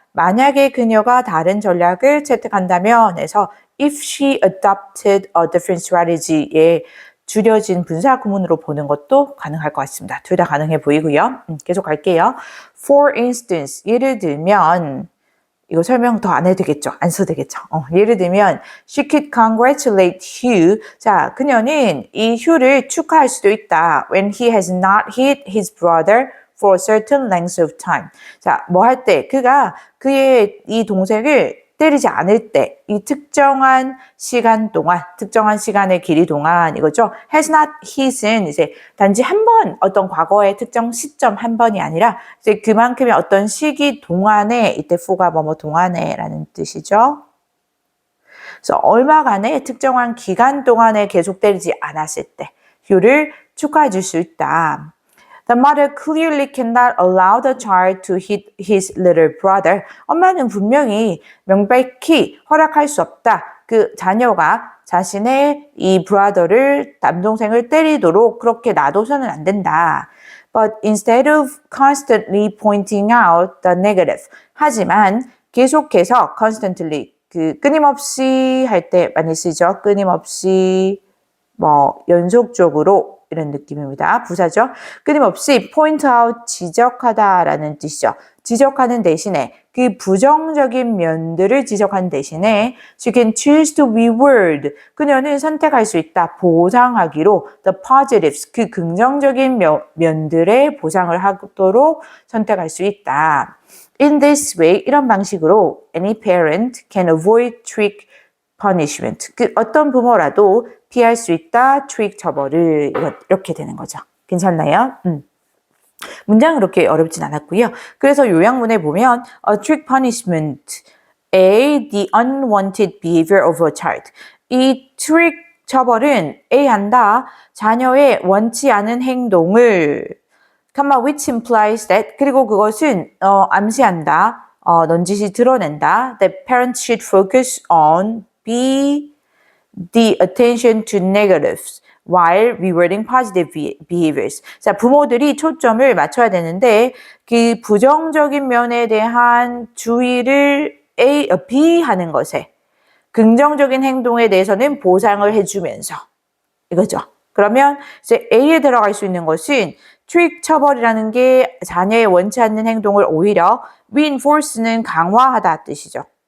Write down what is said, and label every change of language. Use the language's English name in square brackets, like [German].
[Korean] 만약에 그녀가 다른 전략을 채택한다면 해서 [English] if she adopted a different strategy [Korean] 에 줄여진 분사 구문으로 보는 것도 가능할 것 같습니다. 둘 다 가능해 보이고요. 계속 갈게요. [English] For instance, [Korean] 예를 들면 이거 설명 더 안 해도 되겠죠? 안 써도 되겠죠? 예를 들면 [English] she could congratulate Hugh. [Korean] 자, 그녀는 이 휴를 축하할 수도 있다. [English] When he has not hit his brother for a certain length of time. [Korean] 자, 뭐 할 때? 그가 그의 이 동생을 때리지 않을 때, 이 특정한 시간 동안, 특정한 시간의 길이 동안 이거죠. has not hit은 이제 단지 한 번, 어떤 과거의 특정 시점 한 번이 아니라 이제 그만큼의 어떤 시기 동안에 이때 for가 뭐뭐 동안에라는 뜻이죠. 그래서 얼마간의 특정한 기간 동안에 계속 때리지 않았을 때 휴를 축하해 줄 수 있다. [English] The mother clearly cannot allow the child to hit his little brother. [Korean] 엄마는 분명히 명백히 허락할 수 없다. 그 자녀가 자신의 이 brother를, 남동생을 때리도록 그렇게 놔둬서는 안 된다. [English] But instead of constantly pointing out the negative. [Korean] 하지만 계속해서 constantly, 끊임없이 할 때 많이 쓰죠. 끊임없이, 연속적으로 이런 느낌입니다. 부사죠. 끊임없이 point out, 지적하다라는 뜻이죠. 지적하는 대신에 그 부정적인 면들을 지적하는 대신에 [English] she can choose to reward. [Korean] 그녀는 선택할 수 있다. 보상하기로 [English] the positives, [Korean] 그 긍정적인 면들의 보상을 하도록 선택할 수 있다. [English] In this way, [Korean] 이런 방식으로 [English] any parent can avoid trick punishment. [Korean] 그 어떤 부모라도 피할 수 있다. 트릭 처벌을 이렇게 되는 거죠. 괜찮나요? 문장은 그렇게 어렵진 않았고요. [English] 그래서 요약문에 보면 a trick punishment, A. the unwanted behavior of a child. [Korean] 이 트릭 처벌은 A 한다. 자녀의 원치 않은 행동을 [English] which implies that [Korean] 그리고 그것은 암시한다. 넌지시 드러낸다. [English] That parents should focus on the attention to negatives while rewarding positive behaviors. [Korean] 자, 부모들이 초점을 맞춰야 되는데 그 부정적인 면에 대한 주의를 B하는 것에 긍정적인 행동에 대해서는 보상을 해주면서 이거죠. 그러면 이제 A에 들어갈 수 있는 것은 트릭 처벌이라는 게 자녀의 원치 않는 행동을 오히려 reinforce는 강화하다 뜻이죠.